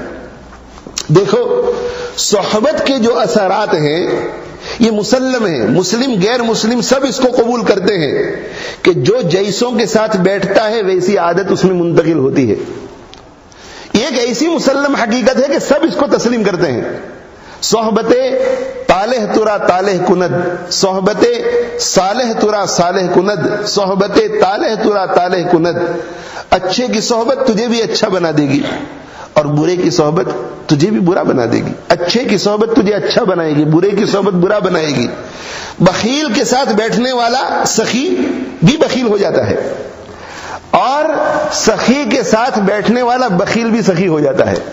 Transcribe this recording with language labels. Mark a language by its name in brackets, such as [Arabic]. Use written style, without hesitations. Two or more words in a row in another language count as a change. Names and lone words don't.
[Urdu] دیکھو صحبت کے جو اثرات ہیں یہ مسلم ہیں، مسلم غیر مسلم سب اس کو قبول کرتے ہیں کہ جو جیسوں کے ساتھ بیٹھتا ہے ویسی عادت اس میں منتقل ہوتی ہے. یہ ایک ایسی مسلم حقیقت ہے کہ سب اس کو تسلیم کرتے ہیں. [Persian] صحبت طالح ترا طالح کند، صحبت صالح ترا صالح کند، صحبت طالح ترا طالح کند. [Urdu] اچھے کی صحبت تجھے بھی اچھا بنا دے گی اور برے کی صحبت تجھے بھی برا بنا دے گی. اچھے کی صحبت تجھے اچھا بنائے گی، برے کی صحبت برا بنائے گی. بخیل کے ساتھ بیٹھنے والا سخی بھی بخیل ہو جاتا ہے اور سخی کے ساتھ بیٹھنے والا بخیل بھی سخی ہو جاتا ہے.